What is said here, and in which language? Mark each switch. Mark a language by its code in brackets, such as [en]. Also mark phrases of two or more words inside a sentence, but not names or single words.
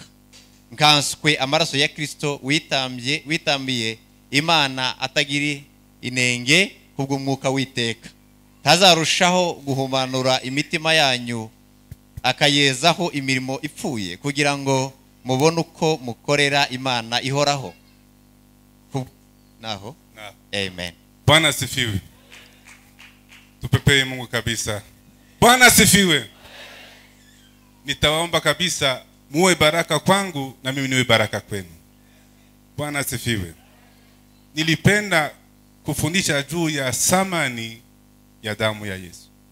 [rw] Nkanswe amaraso ya Kristo witambiye Imana atagiri inenge kubw'umwuka witeka, tazarushaho guhumanura imitima yanyu, akayezaho imirimo ipfuye, kugira ngo mubone uko mukorera Imana ihoraho. Naho. Amen. [sw] Bwana asifiwe. Tupepee Mungu kabisa. Bwana asifiwe. Nitawaomba kabisa muwe baraka kwangu na mimi niwe baraka kwenu. Bwana asifiwe. Nilipenda kufundisha juu ya thamani ya damu ya Yesu.